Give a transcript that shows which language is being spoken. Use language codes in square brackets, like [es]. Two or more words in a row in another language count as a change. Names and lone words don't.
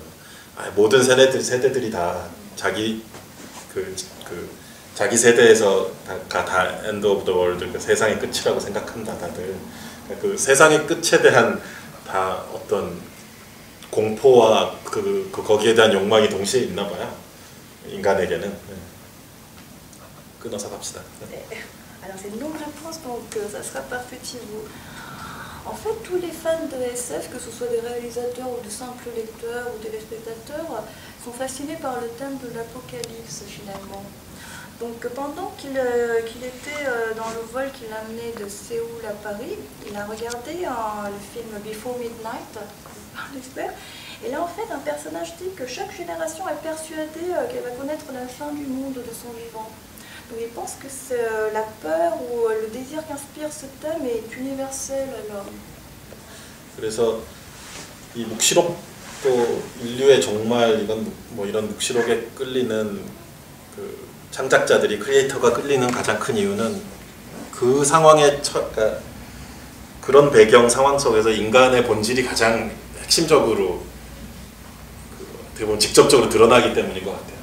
[ko] 모든 세대들이 다 자기 자기 세대에서 다 [en] end of the world, [ko] 그 세상의 끝이라고 생각한다 다들. 그 세상의 끝에 대한 다 어떤 공포와 거기에 대한 욕망이 동시에 있나 봐요. 인간에게는. 끊어서 갑시다. [fr] Alors c'est une longue réponse, donc ça sera par petits bouts. En fait, tous les fans de SF, que ce soit des réalisateurs ou de simples lecteurs ou téléspectateurs, sont fascinés par le thème de l'apocalypse finalement. Donc pendant qu'il était dans le vol qui l'amenait de Séoul à Paris, il a regardé le film Before Midnight, j'espère. Et là en fait un personnage dit que chaque génération est persuadée qu'elle va connaître la fin du monde de son vivant. Donc il pense que la peur ou le désir qu'inspire ce thème est universel à l'homme. [ko] 그래서 이 묵시록도 인류의 정말 이런 묵시록에 끌리는 그 창작자들이 크리에이터가 끌리는 가장 큰 이유는 그 상황에 그러니까 그런 배경 상황 속에서 인간의 본질이 가장 핵심적으로 어떻게 보면 직접적으로 드러나기 때문인 것 같아요.